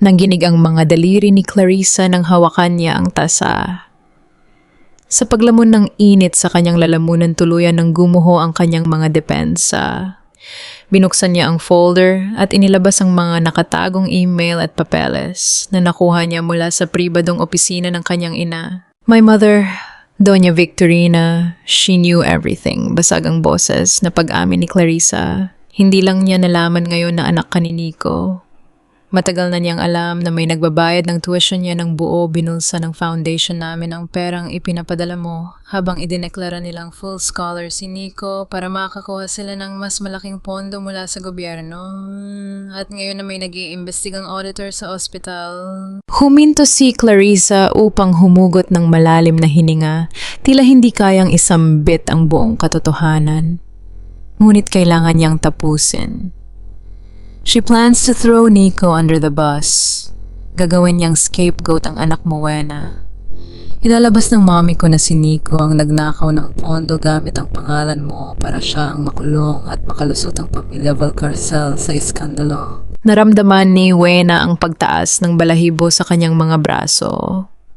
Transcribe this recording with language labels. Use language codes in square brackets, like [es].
[tl] Nangginig ang mga daliri ni Clarissa nang hawakan niya ang tasa. Sa paglamon ng init sa kanyang lalamunan, tuluyan ng gumuho ang kanyang mga depensa. Binuksan niya ang folder at inilabas ang mga nakatagong email at papeles na nakuha niya mula sa pribadong opisina ng kanyang ina. [en] "My mother, Doña Victorina, she knew everything." [tl] Basag ang boses na pag-amin ni Clarissa. Hindi lang niya nalaman ngayon na anak ka ni Nico. Matagal na niyang alam na may nagbabayad ng tuition niya ng buo. Binulsa ng foundation namin ang perang ipinapadala mo habang idineklara nilang full scholar si Nico para makakuha sila ng mas malaking pondo mula sa gobyerno. At ngayon na may nag-iimbestigang auditor sa ospital. Huminto si Clarissa upang humugot ng malalim na hininga. Tila hindi kayang isambit ang buong katotohanan. Ngunit kailangan niyang tapusin. [en] She plans to throw Nico under the bus. [tl] Gagawin niyang scapegoat ang anak mo, Wena. Ilalabas ng mami ko na si Nico ang nagnakaw ng pondo gamit ang pangalan mo para siya ang makulong at makalusot ang pamilya Valcarcel sa iskandalo. Naramdaman ni Wena ang pagtaas ng balahibo sa kanyang mga braso.